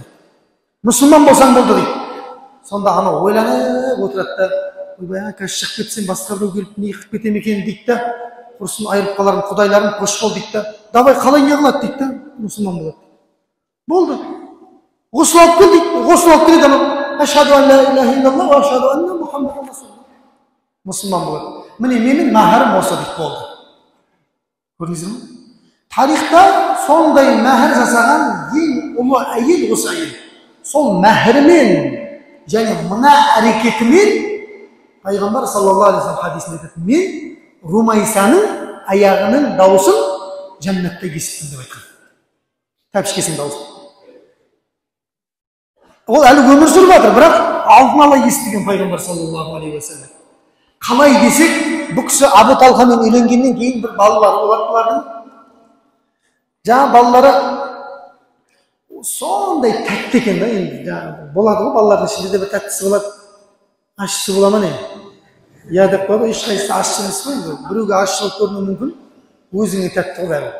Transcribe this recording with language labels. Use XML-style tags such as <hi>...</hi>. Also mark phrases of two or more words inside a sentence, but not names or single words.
<kk>Мұсылман болсаң болды дейді. Сонда ана ойланып отырады да, ойбай, қазір шығып кетсем басқа біреу келіп не қылып кетем екен дейді да, құрсын айырып қаларым, құдайларым қош бол дейді да, давай қалай не қылады дейді да, мұсылман болады. Болды. Ғұсыл алып кел дейді, ғұсыл алып келеді ана,</kk> <ar>أشهد أن لا إله إلا الله وأشهد أن محمدا رسول الله.</ar> <kk>Мұсылман болады. Міне менің мәһрім осы дейді болды. Көрдіңіздер ме? Тарихта сондай мәһр жасаған ең ұлы әйел осы әйел. Сол мәһрімен және мына әрекетімен Пайғамбар</kk> <ar>صلى الله عليه وسلم</ar> <kk>хадисінде айтады, мен Румайсаның аяғының дауысын жәннатта естідім деп айтқан. Тәпішкесінің дауысын. Ол әлі өмір сүріп жатыр, бірақ алдын ала естіген Пайғамбар</kk> <ar>صلى الله عليه وسلم.</ar> <kk>Қалай десек, бұл кісі Абу Талхамен үйленгеннен кейін бір балалары болады бұлардың. жаңа балалары сондай тәтті екен да. Енді жаңағы болады ғой, балалардың ішінде де бір тәттісі болады, ащысы бола ма не? Я деп қойды, ешқайсысы ащы емес қой енді. Біреуге ащы болып көрінуі мүмкін, өзіңе тәтті ғой бәрі.</kk>